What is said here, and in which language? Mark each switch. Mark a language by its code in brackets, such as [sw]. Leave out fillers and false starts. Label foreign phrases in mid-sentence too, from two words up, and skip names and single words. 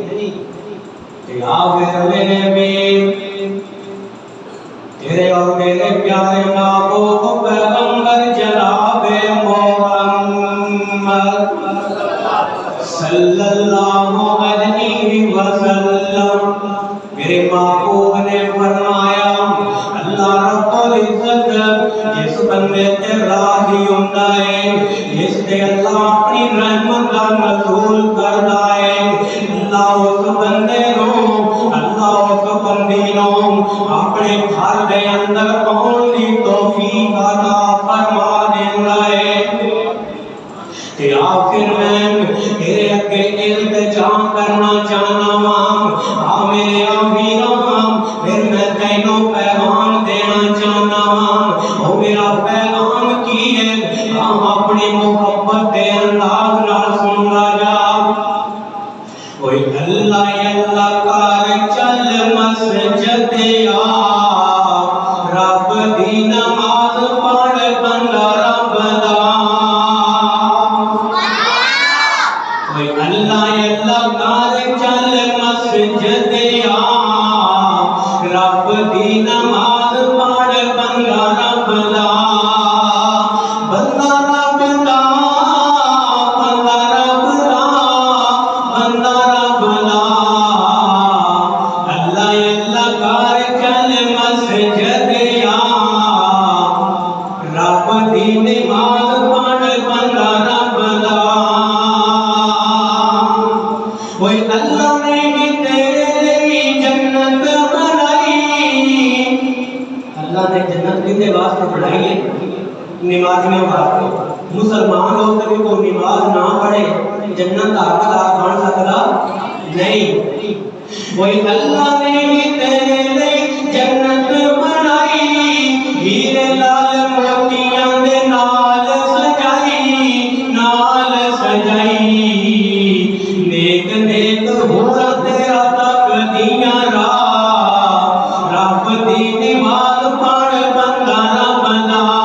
[ur] یا میرے نبی، تیرے اور میرے پیارے محبوب پیغمبر جناب محمد صلی [ar] اللہ علیہ وسلم، [pa] میرے محبوب نے فرمایا [ar] اللہ رب العزت [pa] جس بندے تے راضی ہوندا ہے، جس تے اللہ اپنی رحمت کا نزول کردا ہے، اللہ اس بندے نوں دے اندر آن دی توفیق عطا فرما دیندا ہے۔ تے آخر میں تیرے اگے التجا کرنا چاہنا وا میرے ویراں، پھر میں تینوں پیغام دینا چاہنا وا۔ او میرا پیغام کی ہے؟ اپنی محبت دے انداز نال سندا جا۔ کوئی اللہ اللہ کر چل مسجد آ، رب دی نماز پڑھ بندہ رب دا۔ کوئی اللہ اللہ کر چل مسجد آ، رب دی نماز پڑھ بندہ رب دا۔ بندہ رب دا، بندہ رب دا، بندہ رب دا۔ اللہ اللہ کر چل مسجد آ، رب دی نماز پڑھ بندہ رب دا۔ [ur] وہی اللہ نے بھی تیرے لیے جنت بنائی۔ [pa] اللہ نے جنت کتے واسطے بنائی ہے؟ نمازیوں واسطے۔ [ur] مسلمان ہو کر بھی کوئی نماز نہ پڑھے جنت کا حقدار بن سکتا نہیں۔ وہی اللہ نے بھی تیرے لیے جنت بنائی، [pa] ہیرے لال موتیاں دے نال سجائی، نال سجائی۔ نیک نیک ہورا تیرا تک دیاں راہ، رب دی نماز پڑھ بندہ رب دا۔